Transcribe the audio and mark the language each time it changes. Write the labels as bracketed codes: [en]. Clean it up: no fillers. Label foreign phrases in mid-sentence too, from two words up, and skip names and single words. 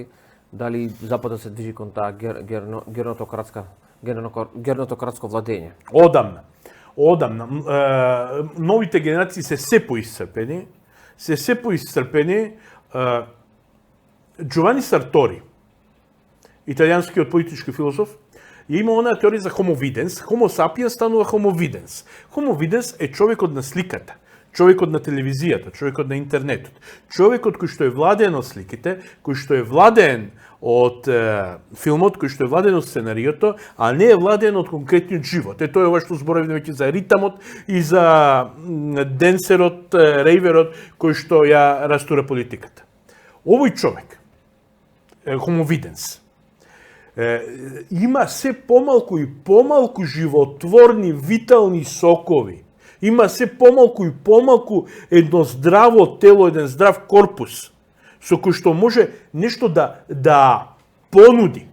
[mk] Дали Западот се движи кон таа гернотократско владење? Одамна. Новите генерации се поисцрпени. Джовани Сартори, италијанскиот политички философ, ја има онаа теорија за [la] homo videns. Homo sapiens [mk] станува [la] homo videns. Homo videns [mk] е човекот на сликата, човекот на телевизијата, човекот на интернетот, човекот кој што е владеен од сликите, кој што е владеен од филмот, кој што е владеен од сценариото, а не е владеен од конкретниот живот. Тоа е ова што зборавме веќе за ритамот и за денсерот, рейверот, кој што ја растура политиката. Овој човек, [la] homo videns, [mk] има се помалку и помалку животворни, витални сокови. Има се помалку и помалку едно здраво тело, еден здрав корпус, со кој што може нешто да понуди.